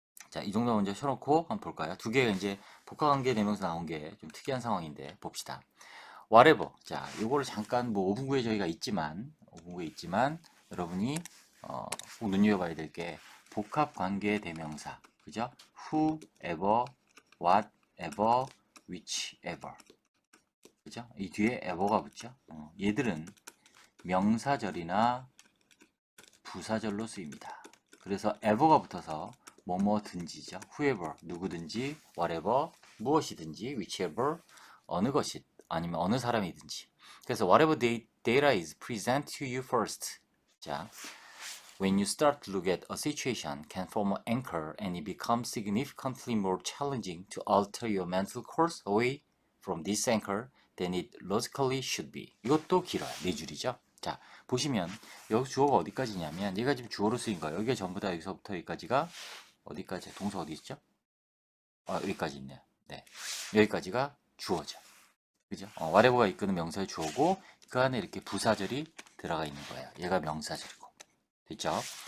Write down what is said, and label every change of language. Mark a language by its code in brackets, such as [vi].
[ko] 자, 이 정도 먼저 쳐놓고 한번 볼까요? 두 개가 이제 복합 관계 대명사 나온 게 좀 특이한 상황인데 봅시다. [en] whatever. [ko] 자, 요거를 잠깐 뭐 5분 후에 저희가 있지만 5분 후에 있지만 여러분이 꼭 눈여겨봐야 될 게 복합 관계 대명사. 그죠? [en] whoever, whatever, whichever. [ko] 그죠? 이 뒤에 ever가 붙죠? 얘들은 명사절이나 부사절로 쓰입니다. 그래서 ever가 붙어서 뭐뭐든지죠. whoever, 누구든지, whatever, 무엇이든지, whichever, 어느 것이, 아니면 어느 사람이든지. 그래서 [en] whatever data is present to you first. [ko] 자, [en] when you start to look at a situation can form an anchor and it becomes significantly more challenging to alter your mental course away from this anchor than it logically should be. [ko] 이것도 길어요. 네 줄이죠. 자, 보시면 여기 주어가 어디까지냐면 얘가 지금 주어로 쓰인 거예요. 여기가 전부 다 여기서부터 여기까지가 어디까지 동사 어디 있죠? 여기까지 있네요. 네, 여기까지가 주어죠. 그죠? whatever가 이끄는 명사의 주어고 그 안에 이렇게 부사절이 들어가 있는 거예요. 얘가 명사절이고. 됐죠?